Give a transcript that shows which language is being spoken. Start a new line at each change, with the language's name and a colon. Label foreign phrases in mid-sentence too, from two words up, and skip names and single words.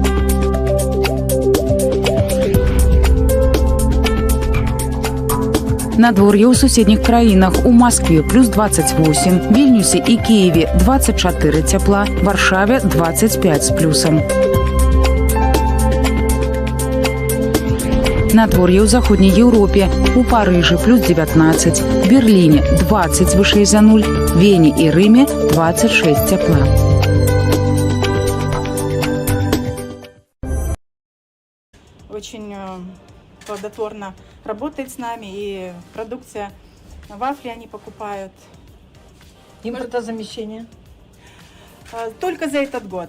Belarusian: Надвор'е ў суседніх краінах у Маскве плюс 28, Вільнюсе і Кіеве 24 цяпла, Варшаве 25 з плюсам. Надвор'е ў заходняй Еўропе, у Парыжы плюс 19, Берліне 20 вышэй за 0, Вене і Рыме 26 цяпла.
Russian: Очень плодотворно работает с нами, и продукция, вафли они покупают. Импортозамещение? Только за этот год.